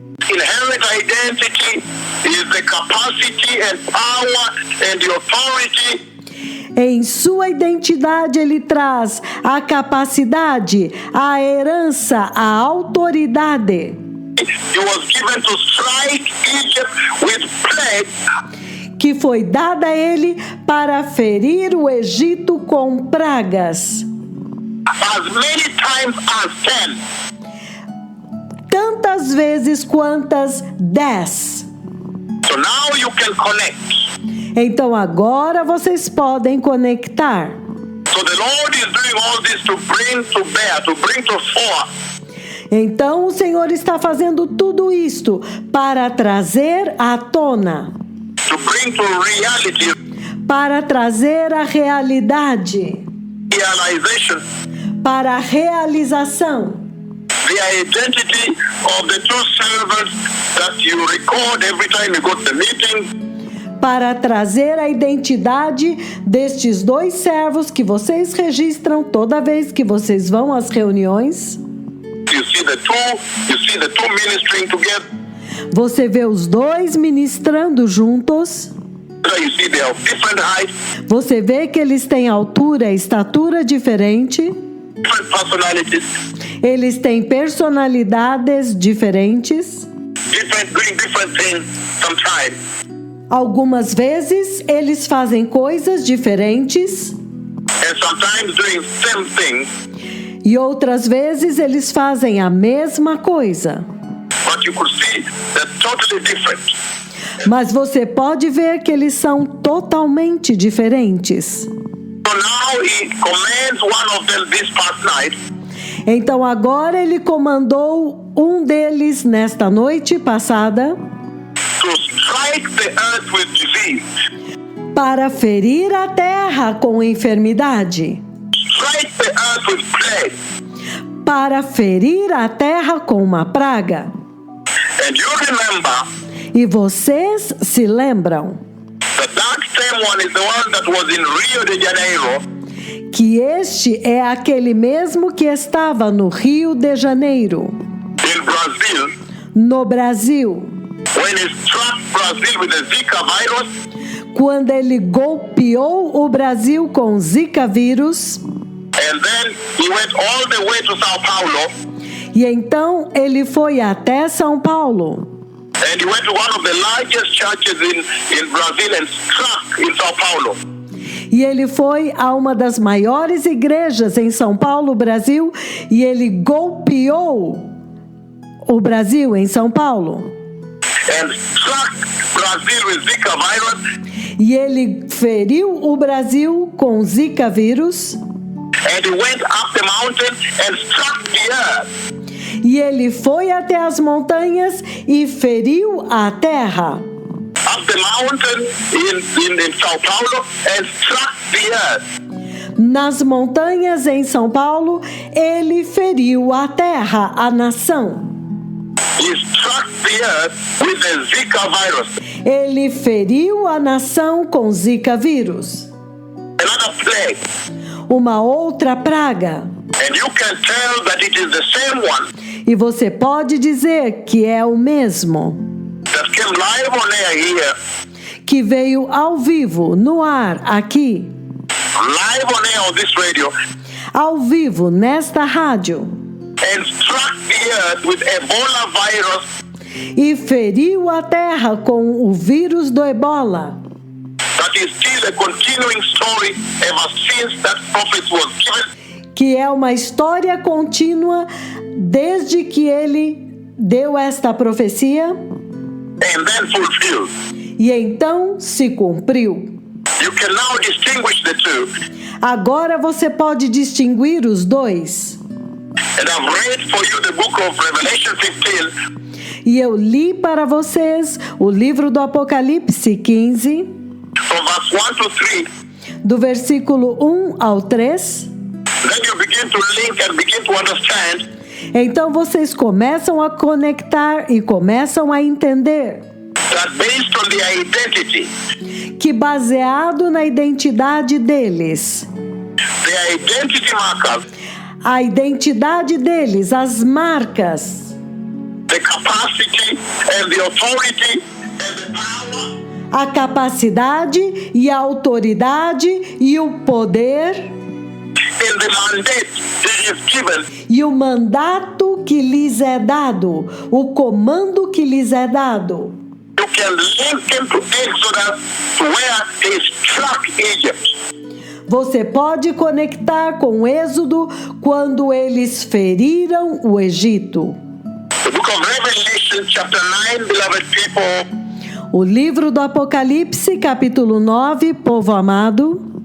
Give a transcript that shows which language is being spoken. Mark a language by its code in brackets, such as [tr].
[en] inherent identity is the capacity and power and the authority [pt] em sua identidade ele traz a capacidade, a herança, a autoridade [en] he was given to strike Egypt with plague, [pt] que foi dada a ele para ferir o Egito com pragas, [en] as many times as 10. [pt] tantas vezes quantas 10. [en] So now you can connect [pt] Então agora vocês podem conectar. [en] So the Lord is doing all this to bring to bear, to bring to fore. [pt] Então o Senhor está fazendo tudo isto para trazer à tona, [en] To bring to reality, [pt] para trazer a realidade, [en] realization, [pt] para a realização, [en] the identity of the two servants that you record every time you go to the meeting, [pt] para trazer a identidade destes dois servos que vocês registram toda vez que vocês vão às reuniões. [en] you see the two ministering together. [pt] Você vê os dois ministrando juntos. [en] You see they have different height, [pt] Você vê que eles têm altura e estatura diferente. [en] different personalities, [pt] Eles têm personalidades diferentes. [en] doing different things sometimes. [pt] Algumas vezes eles fazem coisas diferentes [en] And sometimes doing same things, [pt] e outras vezes eles fazem a mesma coisa. [en] but you could see they're totally different. [pt] Mas você pode ver que eles são totalmente diferentes. [en] So now he commands one of them this past night [pt] Então agora ele comandou um deles nesta noite passada [en] to strike the earth with disease, [pt] para ferir a terra com enfermidade, [en] strike the earth with plague. [pt] para ferir a terra com uma praga. [en] And you remember [pt] E vocês se lembram [en] that same one is the one that was in Rio de Janeiro [pt] que este é aquele mesmo que estava no Rio de Janeiro, [en] in Brazil [pt] no Brasil, [en] when he struck Brazil with the Zika virus, [pt] quando ele golpeou o Brasil com Zika vírus. [en] and then he went all the way to Sao Paulo, [pt] E então ele foi até São Paulo. [en] and he went to one of the largest churches in Brazil and struck in Sao Paulo. [pt] E ele foi a uma das maiores igrejas em São Paulo, Brasil, e ele golpeou o Brasil em São Paulo. [en] And struck Brazil with Zika virus, [pt] E ele feriu o Brasil com Zika vírus. [en] and he went up the mountain and struck the earth. [pt] E ele foi até as montanhas e feriu a terra. [en] Up the mountain in Sao Paulo and struck the earth. [pt] Nas montanhas em São Paulo, ele feriu a terra, a nação. [en] He struck the earth with the Zika virus. [pt] Ele feriu a nação com Zika vírus. [en] Another plague. [pt] Uma outra praga. [en] And you can tell that it is the same one [pt] E você pode dizer que é o mesmo [en] that came live on air here, [pt] que veio ao vivo, no ar, aqui, [en] live on air on this radio, [pt] ao vivo, nesta rádio, [en] and struck the earth with Ebola virus [pt] e feriu a terra com o vírus do Ebola, [en] that is still a continuing story ever since that prophet was given. [pt] que é uma história contínua desde que ele deu esta profecia [en] And then fulfilled. [pt] e então se cumpriu. [en] You can now distinguish the two. [pt] Agora você pode distinguir os dois. [en] And I've read for you the book of Revelation 15 [pt] E eu li para vocês o livro do Apocalipse 15, [en] from verse 1 to 3. [pt] do versículo 1 ao 3. [en] Then you begin to link and begin to understand [pt] Então vocês começam a conectar e começam a entender [en] that based on their identity, [pt] que baseado na identidade deles, [en] their identity markers, [pt] a identidade deles, as marcas, [en] the capacity and the authority and the power [pt] a capacidade e a autoridade e o poder [en] and the mandate that is given, [pt] e o mandato que lhes é dado, o comando que lhes é dado. [en] you can link him to Exodus to where he struck Egypt. [pt] Você pode conectar com Êxodo quando eles feriram o Egito. [en] The book of Revelation chapter 9, beloved people, [pt] O livro do Apocalipse, capítulo 9, povo amado,